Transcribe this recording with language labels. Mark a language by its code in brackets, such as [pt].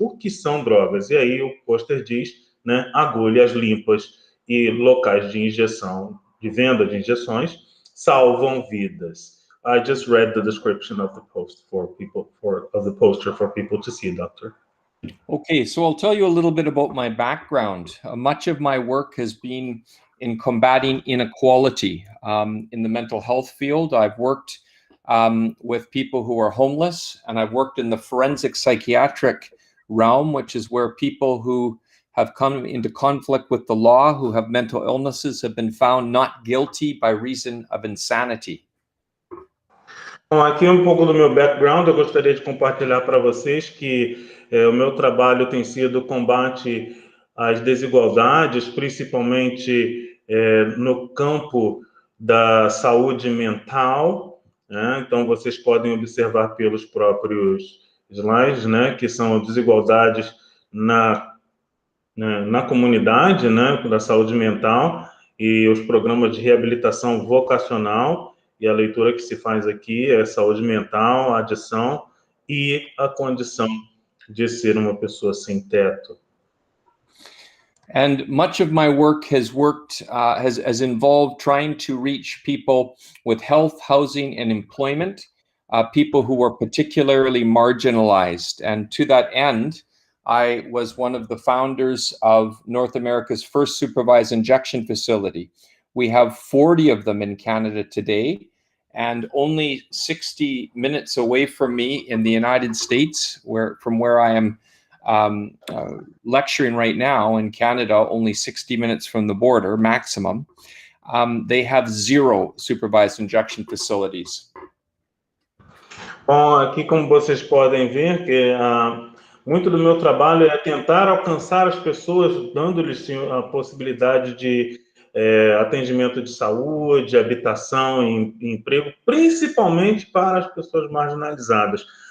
[pt] O que são drogas? E aí o pôster diz, né, agulhas limpas e locais de injeção, de venda de injeções, salvam vidas. [en] I just read the description of the post of the poster for people to see, Doctor. Okay, so I'll tell you a little bit about my background. Much of my work has been in combating inequality in the mental health field. I've worked with people who are homeless, and I've worked in the forensic psychiatric realm, which is where people who have come into conflict with the law, who have mental illnesses, have been found not guilty by reason of insanity. [pt] Bom, aqui um pouco do meu background, eu gostaria de compartilhar para vocês que o meu trabalho tem sido combate às desigualdades, principalmente no campo da saúde mental, né? Então, vocês podem observar pelos próprios slides, né, que são desigualdades na comunidade, né, da saúde mental e os programas de reabilitação vocacional. E a leitura que se faz aqui é saúde mental, adição e a condição de ser uma pessoa sem teto. [en] And much of my work has involved trying to reach people with health, housing, and employment, people who were particularly marginalized. And to that end, I was one of the founders of North America's first supervised injection facility. We have 40 of them in Canada today, and only 60 minutes away from me in the United States, from where I am lecturing right now in Canada, only 60 minutes from the border maximum. they have 0 supervised injection facilities. [pt] Bom, aqui como vocês podem ver, que muito do meu trabalho é tentar alcançar as pessoas, dando-lhes a possibilidade de atendimento de saúde, habitação e emprego, principalmente para as pessoas marginalizadas.